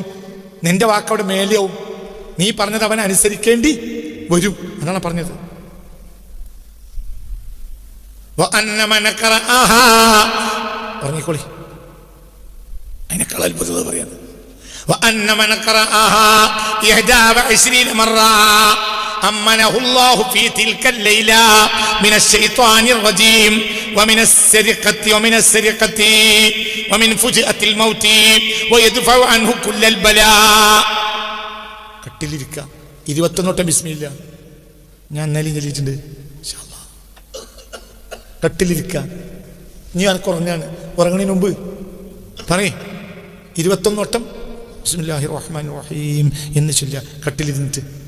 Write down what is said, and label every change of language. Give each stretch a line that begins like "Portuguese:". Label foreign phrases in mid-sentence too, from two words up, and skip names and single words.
Malayalam: നിന്റെ വാക്കവിടെ മേലെയാവും. നീ പറഞ്ഞത് അവൻ അനുസരിക്കേണ്ടി വരും. അതാണ് പറഞ്ഞത്.
Arabic: وأن من قرأها
Malayalam: പറഞ്ഞിക്കോളി, അതിനേക്കാൾ അത്ഭുതത പറയാണ്.
Arabic: وأن من قرأها 21 مرة أمنه الله في تلك الليلة من الشيطان الرجيم ومن السرقة ومن فجأة الموت ويدفع عنه كل البلاء.
Malayalam: കട്ടിലിരിക്കുക 21 വട്ടം ബിസ്മില്ല. ഞാൻ ഇന്നലെ ചൊല്ലിയിട്ടുണ്ട്.
Arabic: إن شاء الله
Malayalam: കട്ടിലിരിക്കുക. നീ അനക്ക് ഉറങ്ങാണ്, ഉറങ്ങണതിന് മുമ്പ് പറയ് 21 വട്ടം
Arabic: بسم الله الرحمن الرحيم
Malayalam: എന്ന് ചൊല്ലുക കട്ടിലിരുന്നിട്ട്.